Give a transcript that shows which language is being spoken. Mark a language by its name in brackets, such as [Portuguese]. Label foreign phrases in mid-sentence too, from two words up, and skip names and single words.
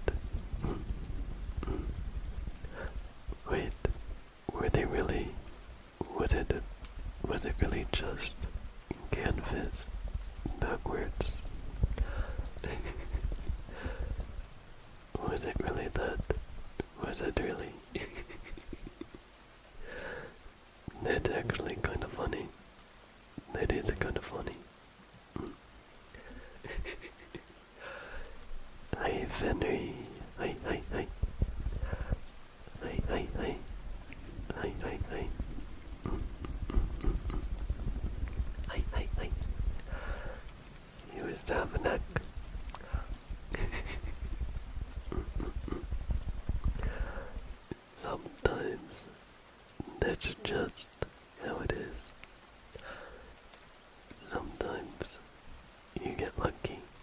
[English] Wait, were they really, was it really just canvas backwards? Was it really that? Was it really? That's actually kind of funny. That is kind of funny. Hi, Fenry. Hi, hi, hi. Hi, hi, hi. Hi, hi, hi. Hi, hi, hi. You was have a neck. Sometimes that's just how it is. Sometimes you get lucky.